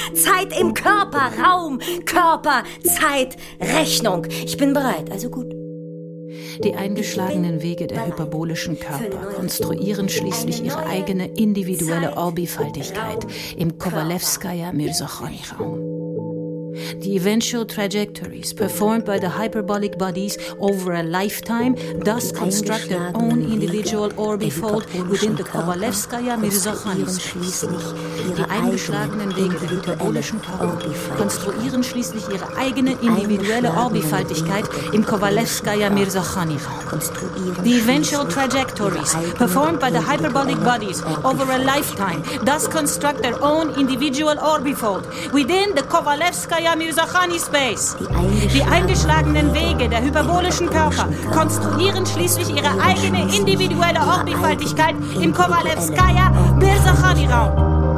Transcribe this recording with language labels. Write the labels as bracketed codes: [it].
[de] Zeit im Körper-Raum-Körper-Zeit-Rechnung. Ich bin bereit, also gut. Die eingeschlagenen Wege der hyperbolischen Körper konstruieren schließlich ihre eigene individuelle Orbifaltigkeit im Kowalewskaja-Mirsochoni-Raum. [en] The eventual trajectories performed by the hyperbolic bodies over a lifetime thus construct their own individual orbifold within the Kowalewskaja-Mirsochoni-Space. [de] Die eingeschlagenen Wege der hyperbolischen Körper konstruieren schließlich ihre eigene individuelle Orbifaltigkeit im Kowalewskaja-Mirsochoni-Raum. [en] The eventual trajectories performed by the hyperbolic bodies over a lifetime thus construct their own individual orbifold within the Kowalewskaja Mirsochoni-Space. [de] Die eingeschlagenen Wege der hyperbolischen Körper konstruieren schließlich ihre eigene individuelle Orbifaltigkeit im Kowalewskaja-Mirsochoni-Raum.